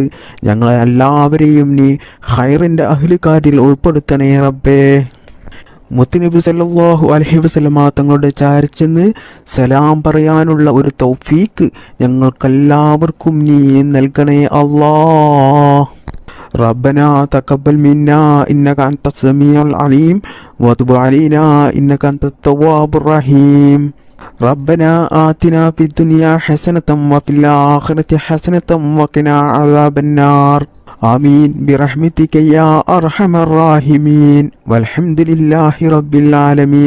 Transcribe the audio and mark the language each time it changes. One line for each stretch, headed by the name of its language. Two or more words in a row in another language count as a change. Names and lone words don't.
Malayalam: ഞങ്ങളെ എല്ലാവരെയും നീ ഖൈറിൻ്റെ അഹ്ലുകാരിൽ ഉൾപ്പെടുത്തണേ റബ്ബേ. മുത്തുനബി
Arabic: صلى الله عليه وسلم
Malayalam: തങ്ങളുടെ ചാരിച്ചെന്ന് സലാം പറയാനുള്ള ഒരു തൗഫീക്ക് ഞങ്ങൾക്കെല്ലാവർക്കും നീ നൽകണേ അല്ലാഹ്.
Arabic: ربنا تقبل منا إنك أنت السميع العليم وتب علينا إنك أنت التواب الرحيم. ربنا آتنا في الدنيا حسنة وفي الآخرة حسنة وقنا عذاب النار. آمين برحمتك يا أرحم الراحمين والحمد لله رب العالمين.